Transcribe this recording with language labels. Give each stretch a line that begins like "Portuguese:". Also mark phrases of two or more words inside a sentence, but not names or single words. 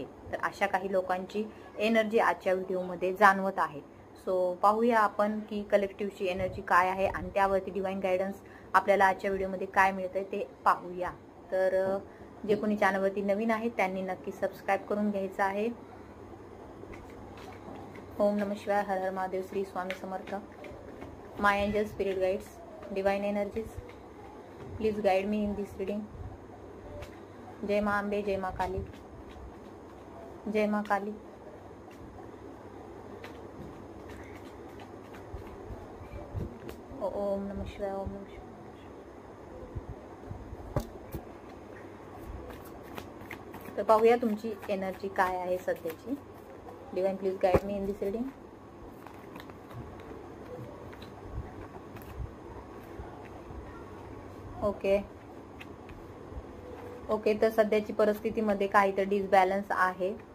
Marathi: तर अशा काही लोकांची एनर्जी आजच्या व्हिडिओमध्ये जाणवत आहे. सो पाहूया आपण की कलेक्टिव्हची एनर्जी काय आहे आणि त्यावरती
English: divine guidance
Marathi: आपल्याला आजच्या व्हिडिओमध्ये काय मिळतंय ते पाहूया. तर जे कोणी चॅनलवरती नवीन आहेत त्यांनी नक्की सबस्क्राईब करून घ्यायचं आहे.
Sanskrit: ओम नमः शिवाय,
Marathi: हर हर महादेव, श्री स्वामी समर्थ.
English: My angel, spirit guides, divine energies, please guide me in this reading.
Hindi: जय मां अंबे, जय मां काली, जय मां काली.
Sanskrit: ओम नमः शिवाय, ओम नमः शिवाय.
Marathi: तर पाहूया तुमची एनर्जी काय आहे सध्याची.
English: Divine please guide me in this reading.
Marathi: ओके तर सध्याची परिस्थितीमध्ये काहीतरी डिसबॅलन्स आहे.